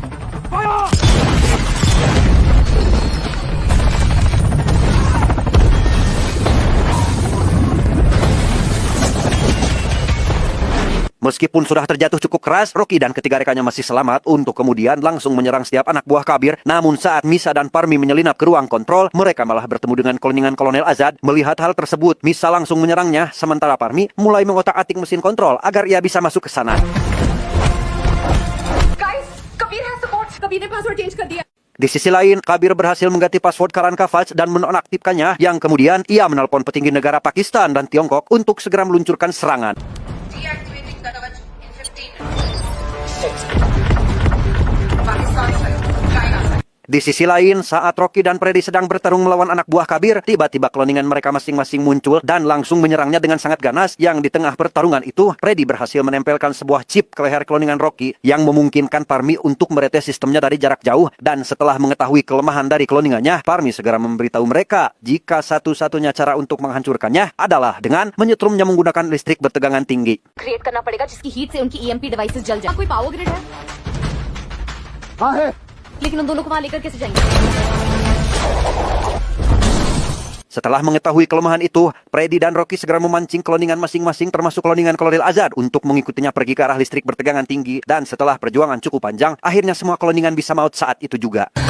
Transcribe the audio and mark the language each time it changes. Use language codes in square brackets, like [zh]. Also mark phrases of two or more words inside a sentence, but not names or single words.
[id] Meskipun sudah terjatuh cukup keras, Rocky dan ketiga rekannya masih selamat untuk kemudian langsung menyerang setiap anak buah Kabir. Namun saat Misa dan Parmi menyelinap ke ruang kontrol, mereka malah bertemu dengan kloningan Kolonel Azad. Melihat hal tersebut, Misa langsung menyerangnya, sementara Parmi mulai mengotak-atik mesin kontrol agar ia bisa masuk ke sana. [en] Guys, Kabir has support. [hi] कबीर ने [en] password change [hi] कर दिया. [id] Di sisi lain, Kabir berhasil mengganti password Karan Kavach dan menonaktifkannya, yang kemudian ia menelpon petinggi negara Pakistan dan Tiongkok untuk segera meluncurkan serangan. [en] Deactivating the Kavach in 15 Pakistan side, China side. [id] Di sisi lain, saat Rocky dan Freddy sedang bertarung melawan anak buah Kabir, tiba-tiba kloningan mereka masing-masing muncul dan langsung menyerangnya dengan sangat ganas. Yang di tengah pertarungan itu, Freddy berhasil menempelkan sebuah chip ke leher kloningan Rocky yang memungkinkan Parmi untuk meretes sistemnya dari jarak jauh. Dan setelah mengetahui kelemahan dari kloningannya, Parmi segera memberitahu mereka jika satu-satunya cara untuk menghancurkannya adalah dengan menyetrumnya menggunakan listrik bertegangan tinggi. [hi] क्रिएट करना पड़ेगा जिसकी हीट से उनकी [en] EMP devices [hi] जल जाए। कोई [en] power grid [hi] है? हाँ है। लेकिन उन दोनों को वहां लेकर कैसे जाएंगे? [id] Setelah mengetahui kelemahan itu, Freddy dan Rocky segera memancing kloningan masing-masing termasuk kloningan Kolonel Azad untuk mengikutinya pergi ke arah listrik bertegangan tinggi. Dan setelah perjuangan cukup panjang, akhirnya semua kloningan bisa maut saat itu juga.